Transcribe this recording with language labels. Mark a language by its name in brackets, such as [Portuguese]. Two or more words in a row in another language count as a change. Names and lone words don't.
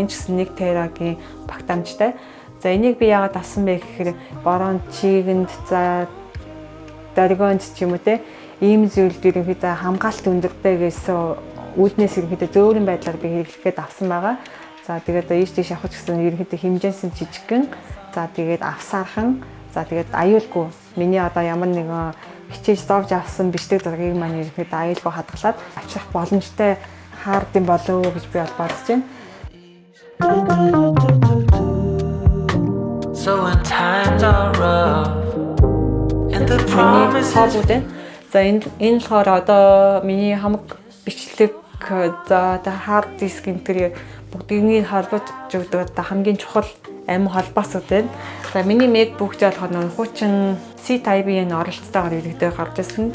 [Mongolian] Энэ ч гэсэн 1 терагийн багтаамжтай. За энийг би яагаад авсан бэ гэхээр борон чигэнд за дөргөнд ч юм уу те ийм зүйлд ерөнхийдөө хамгаалт өндөртэй гэсэн үүднээс ерөнхийдөө зөөрийн байдлаар би хэрэглэхэд авсан байгаа. За тэгээд ийш тийш явах гэсэн ерөнхийдөө хэмжээс нь жижигхэн. За тэгээд авсаархан. За тэгээд аюулгүй. Миний одоо ямар нэгэн хичээж зовж авсан бичлэг зургийг маань ерөнхийдөө аюулгүй хадгалаад авчих боломжтой хардын болов уу гэж би бол бодож байна. [English] So when times are rough and the promises. [Mongolian] За энэ болохоор одоо миний хамаг бичлэг за [English] hard disk [Mongolian] энэ төр бүгднийг холбож өгдөг одоо хамгийн чухал амин холбоосууд байна. За миний MacBook ч болохоор нэг хуучин C-Type-ийн оролцоотойгоор иргэдэг гарч ирсэн.